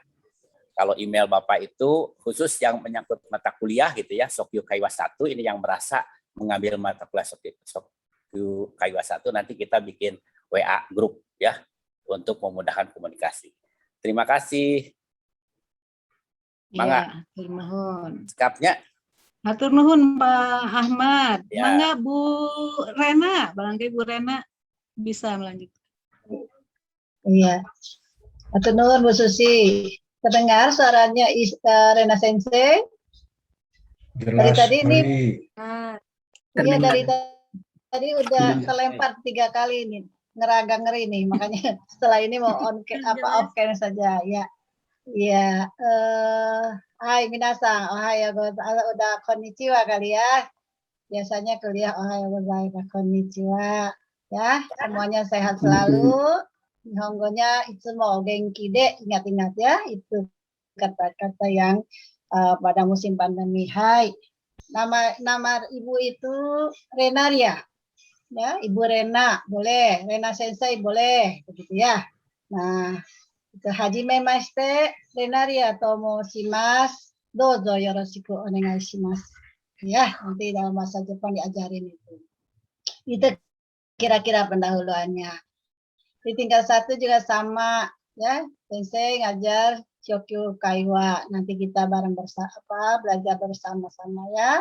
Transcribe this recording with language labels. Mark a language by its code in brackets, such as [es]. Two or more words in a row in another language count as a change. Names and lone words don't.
[id] Kalau email Bapak itu khusus yang menyangkut mata kuliah gitu ya, Sokyu Kaiwa 1 ini yang merasa mengambil mata kuliah Sokyu Kaiwa 1, nanti kita bikin WA grup ya untuk memudahkan komunikasi. Terima kasih. Mangga. [su] Hatur nuhun. [id] Sikapnya. [su] Hatur nuhun Pak Ahmad. [id] Ya. Mangga Bu Rena, barangkali Bu Rena bisa melanjutkan. Iya. [su] Hatur nuhun Bu Susi. [id] Terdengar suaranya Rena Sensei? Dari Jelas tadi ini, sekali. iya dari tadi udah terlempar 3 kali ini, ngeraga ngeri nih, makanya setelah ini mau [en] off cam [id] saja ya. [ja] Iya, はい、皆さん、おはようございます, udah konnichiwa [id] kali ya. Biasanya kuliah [ja] おはようございます, konnichiwa. [id] Ya, semuanya sehat selalu. Nihongonya [ja] いつも元気で, [id] ingat-ingat ya, itu kata-kata yang pada musim pandemi. Hai, nama ibu itu Renaria, ya, Ibu Rena boleh, Rena Sensei boleh, begitu ya. Nah, itu [ja] はじめまして、Renariaと申します、どうぞよろしくお願いします. [id] Ya, nanti dalam bahasa Jepang diajarin itu. Itu kira-kira pendahuluannya. Di tingkat 1 juga sama ya, Sensei ngajar Sokyu Kaiwa. Nanti kita bareng belajar bersama-sama ya.